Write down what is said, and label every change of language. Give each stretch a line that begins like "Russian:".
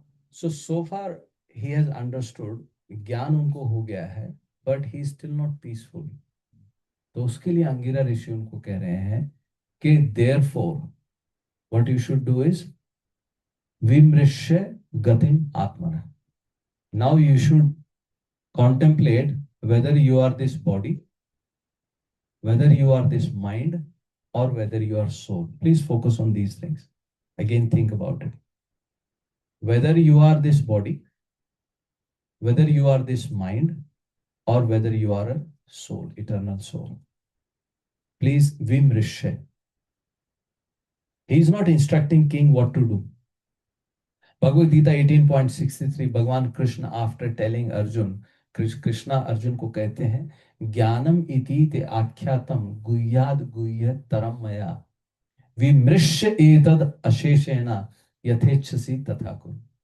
English: So far he has understood,
Hindi: ज्ञान उनको हो गया है,
English: but he is still not peaceful.
Hindi: तो उसके लिए अंगिरा ऋषि उनको कह रहे हैं कि
English: therefore what you should do is
Sanskrit: vimrishya gatim atmana.
English: Now you should contemplate whether you are this body, whether you are this mind, or whether you are soul. Please focus on these things. Again, think about it. Whether you are this body, whether you are this mind, or whether you are a soul, eternal soul. Please, vimrishya. He is not instructing king what to do.
Sanskrit: Bhagavad Gita 18.63, भगवान Krishna
English: after telling Arjun,
Hindi: Krishna Arjun को कहते हैं
Sanskrit: ज्ञानम इति ते आख्यातम गुह्याद गुह्य तरम मया विमृश्य एतद अशेषेण यथेच्छसि तथा कुरु.